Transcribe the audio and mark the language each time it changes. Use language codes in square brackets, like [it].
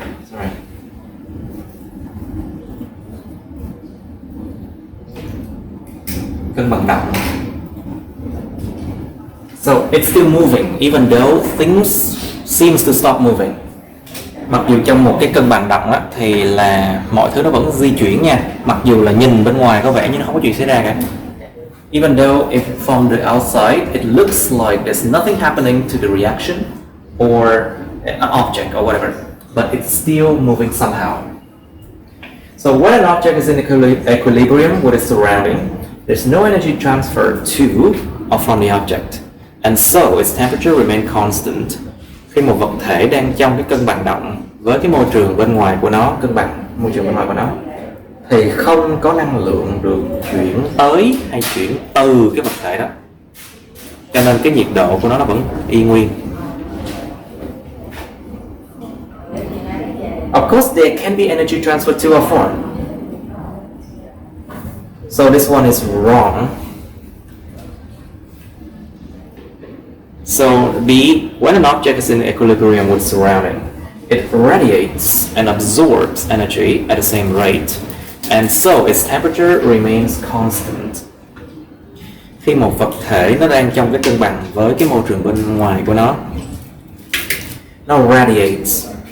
[en] Sorry. [vi] Cân bằng động. [en] So it's still moving even though things seems to stop moving. [vi] Mặc dù trong một cái cân bằng động á, thì là mọi thứ nó vẫn di chuyển nha. Mặc dù là nhìn bên ngoài có vẻ như nó không có chuyện xảy ra cả. [en] Even though if from the outside it looks like there's nothing happening to the reaction or an object or whatever, but it's still moving somehow. So when an object is in equilibrium with its surrounding, there's no energy transfer to or from the object, and so its temperature remains constant. [vi] Khi một vật thể đang trong cái cân bằng động với cái môi trường bên ngoài của nó, cân bằng môi trường bên ngoài của nó, thì không có năng lượng được chuyển tới hay chuyển từ cái vật thể đó, cho nên cái nhiệt độ của nó vẫn y nguyên. [en] Of course there can be energy transfer to or from. So this one is wrong. So B, when an object is in equilibrium with surrounding, it radiates and absorbs energy at the same rate, and so its temperature remains constant. [vi] Khi một vật thể nó đang trong cái cân bằng với cái môi trường bên ngoài của nó radiates.